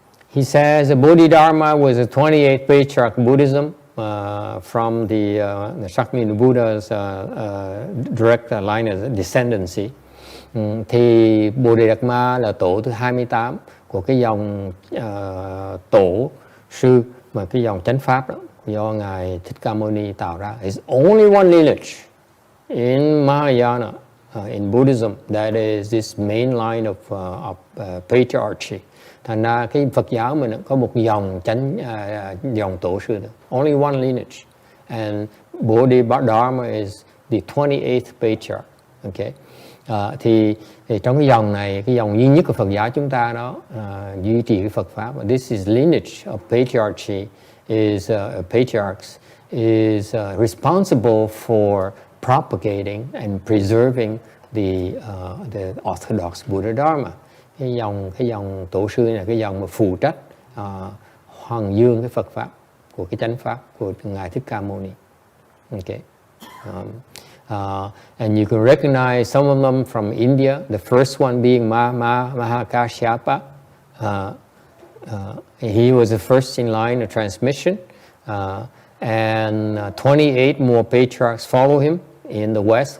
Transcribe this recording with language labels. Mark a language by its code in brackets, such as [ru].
[en] He says the Bodhidharma was the 28th Patriarch Buddhism from the Sakmina Buddha's direct line of descendancy. [vi] Thì Bodhidharma là tổ thứ 28 của cái dòng tổ sư mà cái dòng chánh pháp đó, do Ngài Thích Ca Mâu Ni tạo ra. [en] It's only one lineage in Mahayana, in Buddhism, that is this main line of patriarchy. [vi] Thành ra cái Phật giáo mình có một dòng dòng tổ sư nữa. [en] Only one lineage. And Bodhidharma is the 28th patriarch. Okay. [vi] Thì trong cái dòng này, cái dòng duy nhất của Phật giáo chúng ta đó duy trì cái Phật pháp. [en] This is lineage of patriarchy, is patriarchs is responsible for propagating and preserving the Orthodox Buddha Dharma. [vi] Cái dòng tổ sư này là cái dòng mà phụ trách hoàng dương cái Phật pháp của cái chánh pháp của Ngài Thích Ca Mâu Ni. [en] Okay. And you can recognize some of them from India. The first one being Mahakashyapa. He was the first in line of transmission. And 28 more patriarchs follow him in the West.